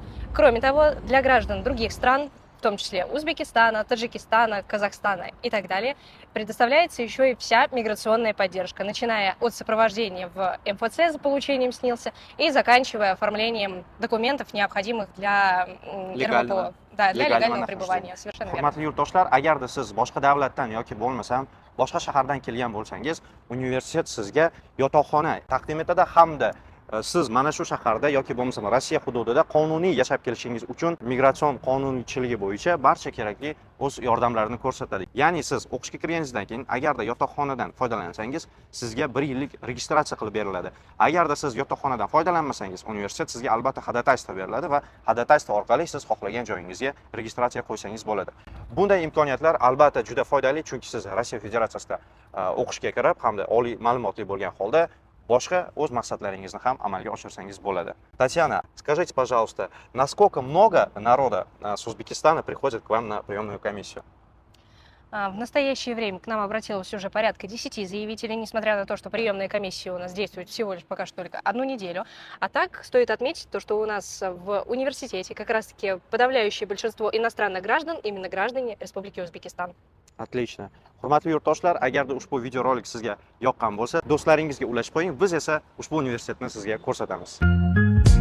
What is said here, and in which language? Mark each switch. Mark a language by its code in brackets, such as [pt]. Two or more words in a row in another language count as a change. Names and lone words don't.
[ru] Кроме того, для граждан других стран, в том числе Узбекистана, Таджикистана, Казахстана и так далее, предоставляется еще и вся миграционная поддержка, начиная от сопровождения в МФЦ за получением СНИЛСа и заканчивая оформлением документов, необходимых для РВПО. Да, для легального пребывания. Совершенно верно. [uz] Hurmatli yurtdoshlar, agarda siz boshqa davlatdan yoki bo'lmasam boshqa shahardan kelgan bo'lsangiz, universitet sizga yotoqxona taqdim etadi hamda siz mana shu shaharda yoki bo'lmasam Rossiya hududida qonuniy yashab kelishingiz uchun migratsion qonunchiligi bo'yicha barcha kerakli o'z yordamlarini ko'rsatadi. Ya'ni siz o'qishga kirganingizdan keyin agarda yotoqxonadan foydalansangiz, sizga 1 yillik registratsiya qilib beriladi. Agarda siz yotoqxonadan foydalanmasangiz, universitet sizga albatta xodatayство beriladi va xodatayство orqali siz xohlagan joyingizga registratsiya qo'ysangiz bo'ladi. Bunday imkoniyatlar albatta juda foydali, chunki siz Rossiya Federatsiyasida o'qishga kirib hamda oliy ma'lumotli bo'lgan holda boshqa o'z maqsadlaringizni ham amalga oshirsangiz bo'ladi. [ru] Татьяна, скажите, пожалуйста, насколько много народа с Узбекистана приходит к вам на приемную комиссию? В настоящее время к нам обратилось уже порядка 10 заявителей, несмотря на то, что приемная комиссия у нас действует всего лишь пока что только 1 неделю. А так стоит отметить то, что у нас в университете как раз-таки подавляющее большинство иностранных граждан, именно граждане Республики Узбекистан. Отлично. [uz] Hurmatli yurtdoshlar, agarda ushbu videorolik sizga yoqqan bo'lsa, do'stlaringizga ulashib qo'ying. Biz esa ushbu universitetni sizga ko'rsatamiz.